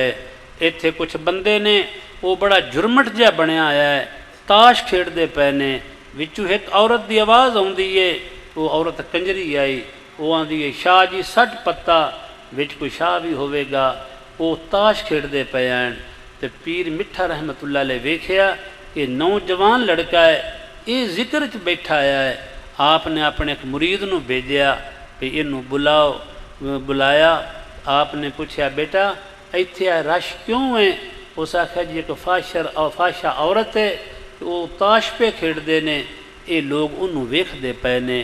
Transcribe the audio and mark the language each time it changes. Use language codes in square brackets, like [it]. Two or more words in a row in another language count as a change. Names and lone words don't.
[pa] ایتھے کجھ بندے نے او بڑا جرمٹ جیہا بنیا آیا ہے، تاش کھیڈدے پئے نے. وچوں اک عورت دی آواز آؤندی ہے، او عورت کنجری آئی، او آندی ہے شاہ جی 60 پتا، وچ کوئی شاہ بھی ہووے گا. او تاش کھیڈدے پئے ہیں تو پیر مٹھا [ar] رحمة الله عليه [pa] ویکھیا کہ نوجوان لڑکا ہے، یہ ذکر چ بیٹھا آیا ہے. آپ نے اپنے اک مرید نوں بھیجیا بھی اینوں بلاؤ. بلایا، آپ نے پچھیا بیٹا ایتھے رش کیوں ہے? اس آکھیا جی اک فاحشہ عورت ہے، او تاش پئے کھیڈدے نے، یہ لوک اونہوں نے ویکھدے پئے نے.